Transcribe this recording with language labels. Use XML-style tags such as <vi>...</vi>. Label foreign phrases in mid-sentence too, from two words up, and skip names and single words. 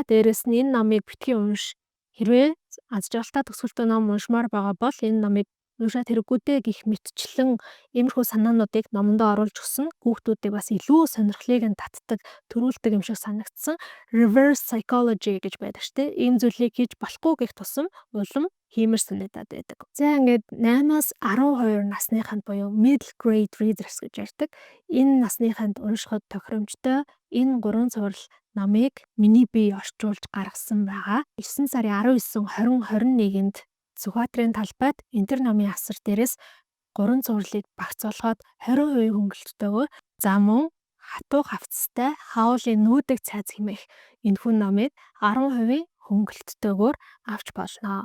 <mn>Дээрээс нь энэ номыг битгий унш. Хэрвээ аз жаргалтай төгсгөлтөө ном уншмаар байгаа бол энэ номыг уншаад хэрэггүй дээ гэх мэтчлэн иймэрхүү санаануудыг номондоо оруулж өгсөн. Хүүхдүүдийг бас илүү сонирхлыг нь татдаг, төрүүлдэг юм шиг санагдсан.</mn> <en>Reverse psychology</en> <mn>гэж байдаг шүү дээ. Ийм зүйлийг хийж болохгүй гэх тусам улам хиймэр санагдаад байдаг. За ингээд 8-аас 12 насныханд буюу</mn> <en>middle grade readers</en> <mn>гэж ярьдаг. Энэ насныханд уншихад тохиромжтой энэ 3 цуврал номыг миний бие орчуулж гаргасан байгаа. 9 сарын 19, 20, 21-нд Сүхбаатарын талбайд энэ номын асар дээрээс 3 цувралыг багцуулахад 20% хөнгөлөлтөөр за мөн хатуу хавцастай хауулын нүүдэг цайз хэмээх энэхүү номыг 10% хөнгөлөлтөөр авч болно.</mn>